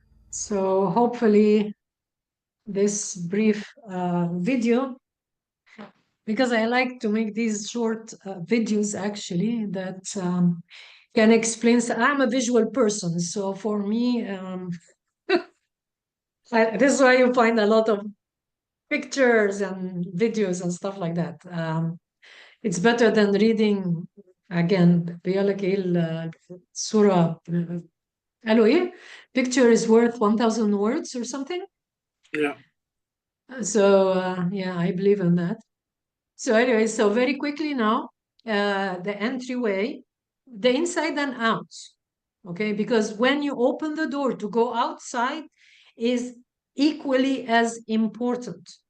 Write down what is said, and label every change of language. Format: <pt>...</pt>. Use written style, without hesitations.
<en>So hopefully this brief video, because I like to make these short videos actually that can explain. I'm a visual person, so for me, this is why you find a lot of pictures and videos and stuff like that. It's better than reading. Again,</en> <ar>بيقول لك ايه الصورة قالوا ايه?</ar> <en>Picture is worth 1,000 words or something. Yeah. So yeah, I believe in that. So anyway, so very quickly now, the entryway, the inside and out, okay? Because when you open the door to go outside is equally as important.</en>